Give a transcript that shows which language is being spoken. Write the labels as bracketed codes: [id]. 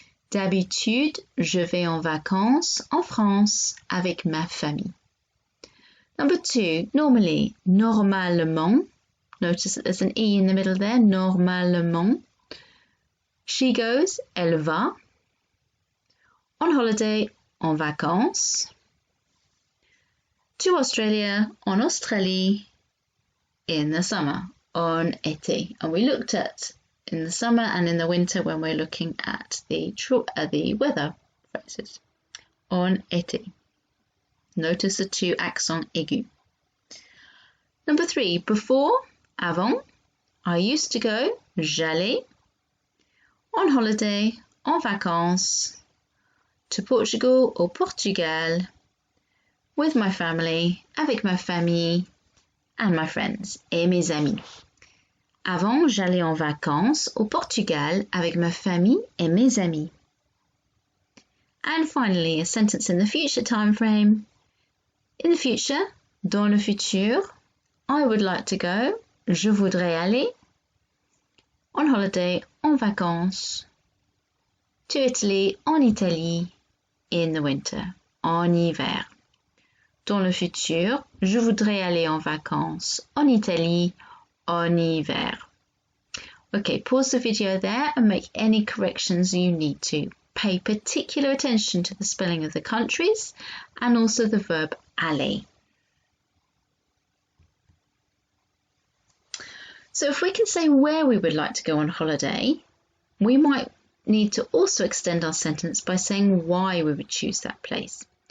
[fr] D'habitude, je vais en vacances, en France, avec ma famille. [en] Number 2, normally, normalement, notice that there's an E in the middle there, normalement. She goes, [fr] elle va. [en] On holiday, [fr] en vacances. [en] To Australia, [fr] en Australie, [en] in the summer, [fr] en été. [en] And we looked at in the summer and in the winter when we're looking at the weather phrases. [fr] En été. [en] Notice the 2 accents aigus. Number 3, before, avant. I used to go, j'allais. On holiday, [fr] en vacances. [en] To Portugal or Portugal. With my family, [fr] avec ma famille, [en] and my friends, [fr] et mes amis. Avant, j'allais en vacances au Portugal avec ma famille et mes amis. [en] And finally, a sentence in the future time frame. In the future, [fr] dans le futur, [en] I would like to go, [fr] je voudrais aller, [en] on holiday, [fr] en vacances, [en] to Italy, [fr] en Italie, [en] in the winter, [fr] en hiver. Dans le futur, je voudrais aller en vacances en Italie en hiver. [en] Okay, pause the video there and make any corrections you need to. Pay particular attention to the spelling of the countries and also the verb aller. So if we can say where we would like to go on holiday, we might need to also extend our sentence by saying why we would choose that place.